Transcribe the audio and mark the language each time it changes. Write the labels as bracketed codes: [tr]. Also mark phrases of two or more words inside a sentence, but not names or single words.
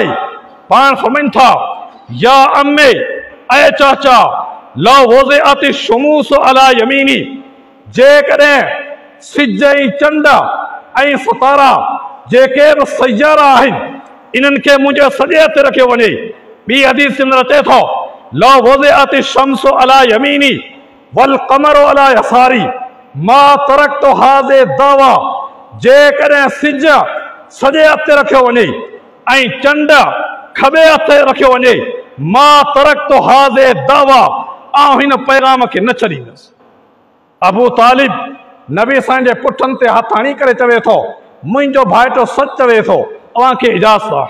[sd] पाण फरमाइनि था [ar] يا عمي, [sd] ऐं चाचा, [ar] لو وضعت الشموس على يميني, [sd] जेकॾहिं सिज ऐं चंड ऐं सितारा जेके बि सयारा आहिनि, इन्हनि खे मुंहिंजे सॼे हथ रखियो वञे। ॿी हदीस में अचे थो [ar] لو وضعت الشمس على يميني والقمر على يساري ما تركت هذه الدعوة, [sd] जेकॾहिं सिज सॼे हथ रखियो वञे ऐं चंड खॿे हथ रखियो वञे, [ar] ما تركت هذه الدعوة, [sd] आउं हिन पैगाम खे न छॾींदुसि। अबू तालिब नबी साईं जे पुठनि ते हथ हणी करे चवे थो, मुंहिंजो भाइटो सच चवे थो, अव्हांखे इजाज़त आहे।